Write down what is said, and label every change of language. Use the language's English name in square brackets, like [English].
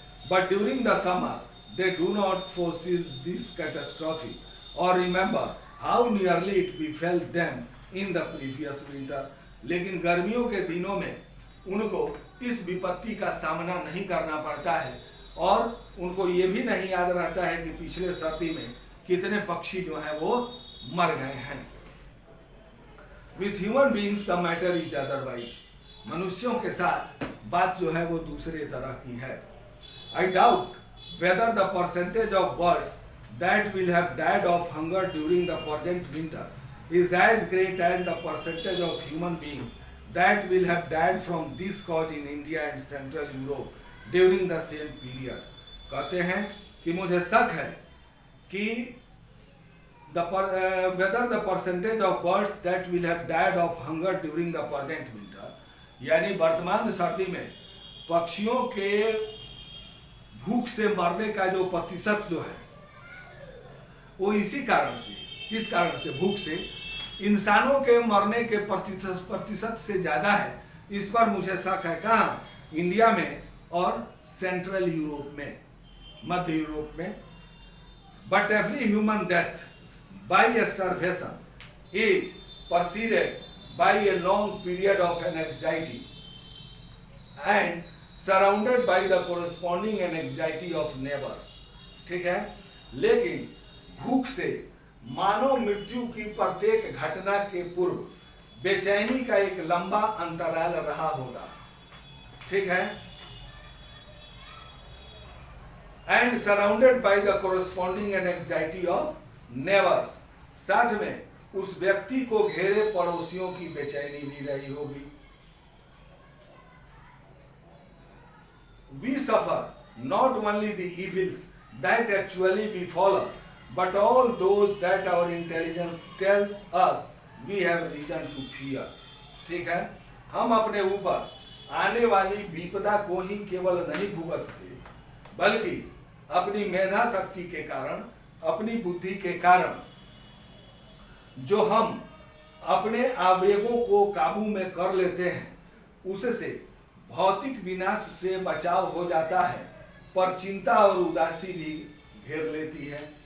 [English] But during the summer they do not forces this catastrophe और remember how nearly it befell them in the previous winter. [Hindi] लेकिन गर्मियों के दिनों में उनको इस विपत्ति का सामना नहीं करना पड़ता है और उनको ये भी नहीं याद रहता है कि पिछले सर्दी में कितने पक्षी जो हैं वो मर गए हैं. [English] With human beings the matter is otherwise. [Hindi] मनुष्यों के साथ बात जो है वो दूसरे तरह की है. [English] I doubt whether the percentage of birds that will have died of hunger during the present winter is as great as the percentage of human beings that will have died from this cause in India and Central Europe during the same period. [Hindi] कहते हैं कि मुझे शक है कि [English] whether the percentage of birds that will have died of hunger during the present winter, [Hindi] यानी वर्तमान सर्दी में पक्षियों के भूख से मरने का जो प्रतिशत जो है वो इसी कारण से, किस कारण से, भूख से इंसानों के मरने के प्रतिशत से ज़्यादा है। इस पर मुझे शक है। कहाँ? इंडिया में और सेंट्रल यूरोप में, मध्य यूरोप में। [English] But every human death by starvation is preceded by a long period of anxiety and surrounded by the corresponding anxiety of neighbors। [Hindi] ठीक है, लेकिन भूख से मानव मृत्यु की प्रत्येक घटना के पूर्व बेचैनी का एक लंबा अंतराल रहा होगा। ठीक है, [English] and surrounded by the corresponding anxiety of neighbors, [Hindi] साथ में उस व्यक्ति को घेरे पड़ोसियों की बेचैनी भी रही होगी। [English] We suffer not only the evils that actually befall us, but all those that our intelligence tells us we have reason to fear। [Hindi] ठीक है, हम अपने ऊपर आने वाली विपदा को ही केवल नहीं भुगतते, बल्कि अपनी मेधा शक्ति के कारण, अपनी बुद्धि के कारण, जो हम अपने आवेगों को काबू में कर लेते हैं, उससे भौतिक विनाश से बचाव हो जाता है, पर चिंता और उदासी भी घेर लेती है।